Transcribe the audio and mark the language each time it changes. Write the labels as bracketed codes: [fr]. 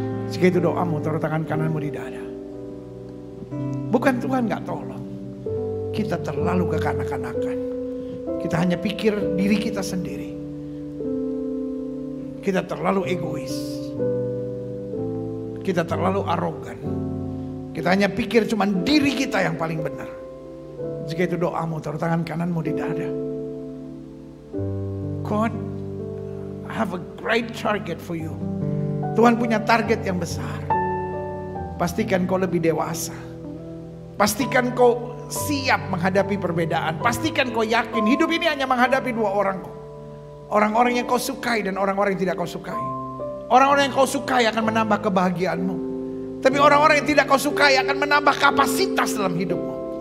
[id] Jika itu doamu, taruh tangan kananmu di dada. Bukan Tuhan gak tolong, kita terlalu kekanak-kanakan. Kita hanya pikir diri kita sendiri. Kita terlalu egois. Kita terlalu arogan. Kita hanya pikir cuma diri kita yang paling benar. Jika itu doamu, taruh tangan kananmu di dada. [en] God have a great target for you. [id] Tuhan punya target yang besar. Pastikan kau lebih dewasa. Pastikan kau siap menghadapi perbedaan. Pastikan kau yakin hidup ini hanya menghadapi dua orang kok. Orang-orang yang kau sukai dan orang-orang yang tidak kau sukai. Orang-orang yang kau sukai akan menambah kebahagiaanmu. Tapi orang-orang yang tidak kau sukai akan menambah kapasitas dalam hidupmu.